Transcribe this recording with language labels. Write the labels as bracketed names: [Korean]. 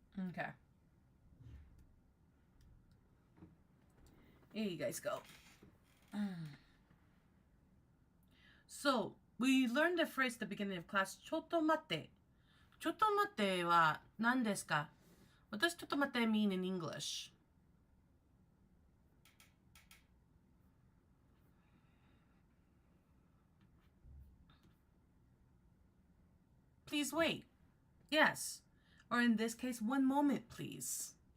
[English] Okay. Here you guys go. So, we learned the phrase at the beginning of class, [Japanese] ちょっと待って。ちょっと待っては何ですか? [English] What does [Japanese] ちょっと待って [English] mean in English? Please wait. Yes. Or in this case, 1 moment, please.